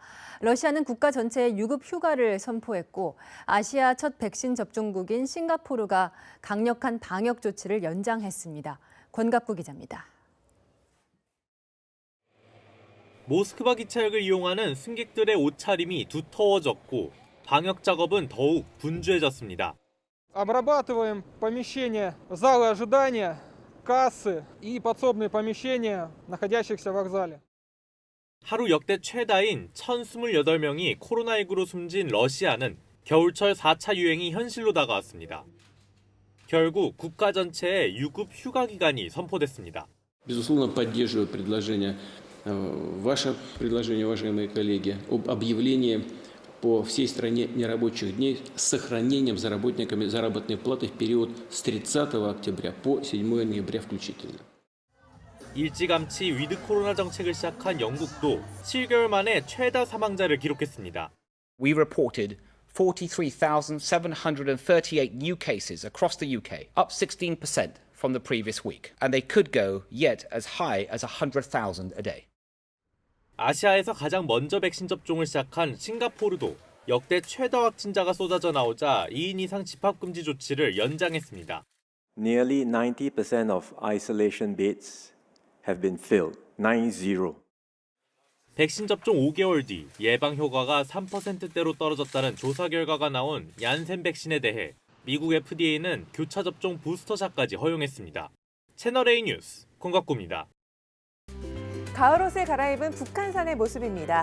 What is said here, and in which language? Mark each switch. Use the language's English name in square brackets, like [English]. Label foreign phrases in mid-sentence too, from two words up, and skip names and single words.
[Korean] 러시아는 국가 전체에 유급 휴가를 선포했고 아시아 첫 백신 접종국인 싱가포르가 강력한 방역 조치를 연장했습니다. 권갑구 기자입니다. 모스크바 기차역을 이용하는 승객들의 옷차림이 두터워졌고 방역 작업은 더욱 분주해졌습니다. [Russian] Обрабатываем помещения, залы ожидания, кассы и подсобные помещения, находящихся в вокзале. [Korean] 하루 역대 최다인 1,028명이 코로나19로 숨진 러시아는 겨울철 4차 유행이 현실로 다가왔습니다. 결국 국가 전체에 유급 휴가 기간이 선포됐습니다. [Russian] Безусловно, поддерживаю ваше предложение, уважаемые коллеги, об объявлении по всей стране нерабочих дней с сохранением за работниками заработной платы в период с 30 октября по 7 ноября включительно. [Korean] 일찌감치 [English] with corona [Korean] 정책을 시작한 영국도 7개월 만에 최다 사망자를 기록했습니다. [English] We reported 43,738 new cases across the UK, up 16% from the previous week, and they could go yet as high as 100,000 a day. 아시아에서 가장 먼저 백신 접종을 시작한 싱가포르도 역대 최다 확진자가 쏟아져 나오자 2인 이상 집합금지 조치를 연장했습니다. Nearly 90% of isolation beds have been filled. 90. [Korean] 백신 접종 5개월 뒤 예방 효과가 3%대로 떨어졌다는 조사 결과가 나온 얀센 백신에 대해 미국 FDA는 교차 접종 부스터샷까지 허용했습니다. 채널A 뉴스 권갑구입니다. 가을 옷을 갈아입은 북한산의 모습입니다.